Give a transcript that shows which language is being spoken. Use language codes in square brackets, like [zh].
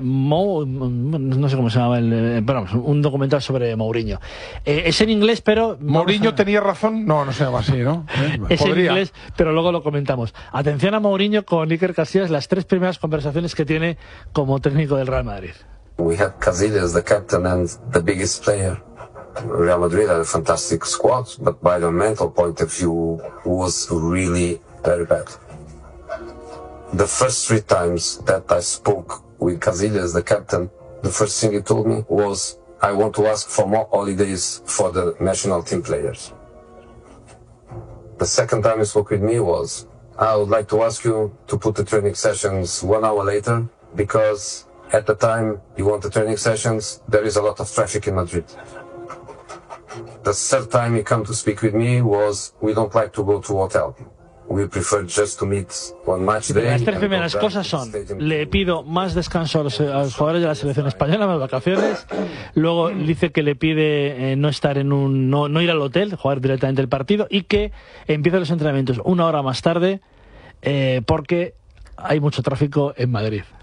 [es] No sé cómo se llama un documental sobre Mourinho. Es en inglés, pero Mourinho tenía razón. No se llama así, ¿no? Es en inglés, pero luego lo comentamos. Atención a Mourinho con Iker Casillas, las tres primeras conversaciones que tiene como técnico del Real Madrid. [en] We had Casillas, the captain and the biggest player. Real Madrid had a fantastic squad, but by the mental point of view, was really very bad. The first three times that I spoke with Casillas, the captain, the first thing he told me was, I want to ask for more holidays for the national team players. The second time he spoke with me was, I would like to ask you to put the training sessions 1 hour later, because at the time you want the training sessions, there is a lot of traffic in Madrid. The third time he came to speak with me was, we don't like to go to hotel. We prefer just to meet one match day. [es] Las tres primeras cosas son, le pido más descanso a los jugadores de la selección española, más vacaciones. Luego dice que le pide no ir al hotel, jugar directamente el partido, y que empiece los entrenamientos una hora más tarde porque hay mucho tráfico en Madrid.